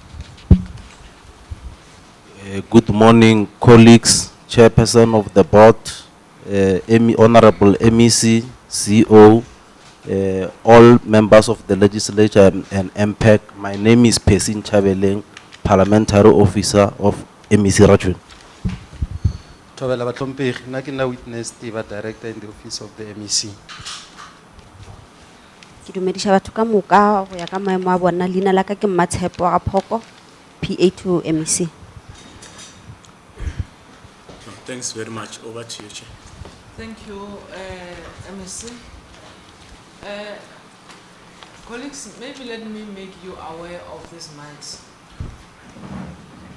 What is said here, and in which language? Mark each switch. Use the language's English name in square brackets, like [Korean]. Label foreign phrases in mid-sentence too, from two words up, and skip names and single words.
[English] Good morning, colleagues, chairperson of the board, honorable MEC, CEO, all members of the legislature and MPEC. My name is Pesin Chabeleng, Parliamentary Officer of MEC Rachwen. [Northern Sotho] Tobela Batompegi, nna ke nna [English] Witness Tiba, Director in the Office of the MEC. [Northern Sotho] Ke dumedisha batho ka moka go ya ka maemo a bona. Leina la ka ke Mmatshepo ga Phoko, [English] PA to MEC. Thanks very much. Over to you, Chair. Thank you, MEC. Colleagues, maybe let me make you aware of these mics.